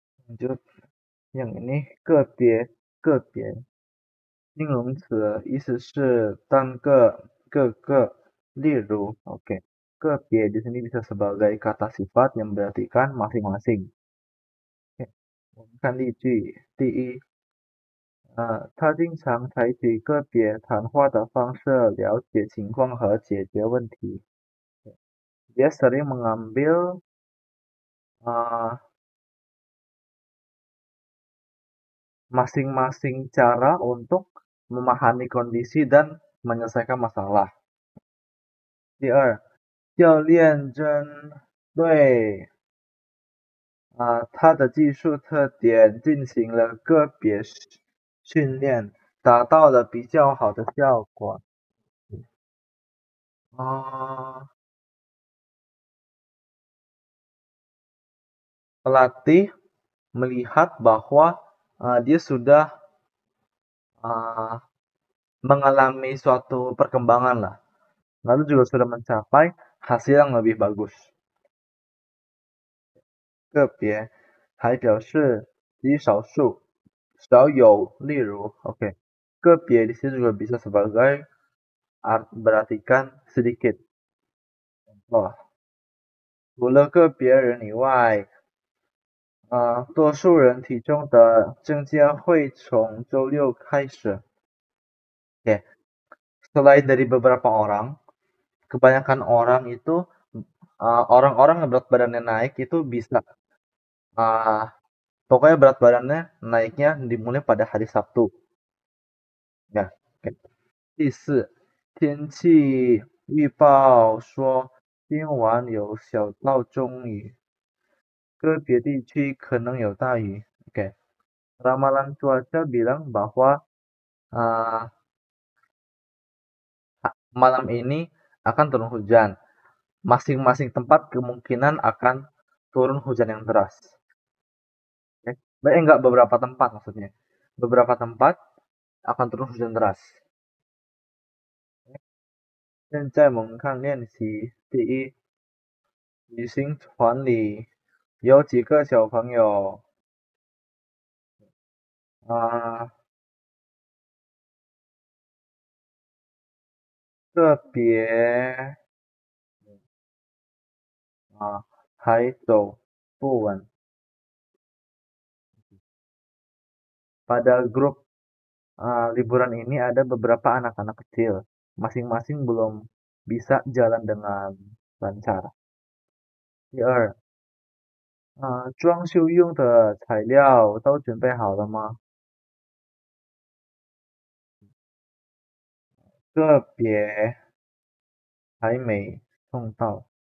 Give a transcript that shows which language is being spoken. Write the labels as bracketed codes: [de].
[id] Lanjut, yang ini [zh] 个别形容词意思是单个，例如， [id] oke, 个别 di sini bisa sebagai kata sifat yang berartikan masing-masing. [zh] Oke, 我们看例句，第一，他经常采取个别谈话的方式了解情况和解决问题。 [id] Dia sering mengambil masing-masing cara untuk memahami kondisi dan menyelesaikan masalah. [zh] 第二，教练针对他的技术特点进行了个别训练，达到了比较好的效果。 [id] Pelatih melihat bahwa dia sudah mengalami suatu perkembangan lah, lalu juga sudah mencapai hasil yang lebih bagus. [zh] 个别还表示极少数、少有，例如， [id] oke, 个别di sini juga bisa sebagai berartikan sedikit. [zh] Contoh, 除了个别人以外，多数人体重的增加会从周六开始。 [id] Oke, selain dari beberapa orang, kebanyakan orang itu orang-orang yang berat badannya naik itu bisa pokoknya berat badannya naiknya dimulai pada hari Sabtu. Ya, oke. [zh] 第四，天气预报说今晚有小到中雨，个别地区可能有大雨。 [id] Oke. Ramalan cuaca bilang bahwa malam ini akan turun hujan. Masing-masing tempat kemungkinan akan turun hujan yang deras. Enggak beberapa tempat maksudnya. Beberapa tempat akan turun hujan deras. [zh] 现在我们看练习，第一，旅行团里有几个小朋友个别还走不稳。 [id] Pada grup liburan ini ada beberapa anak-anak kecil, masing-masing belum bisa jalan dengan lancar. [zh] 第二，装修用的材料都准备好了吗？个别还没送到。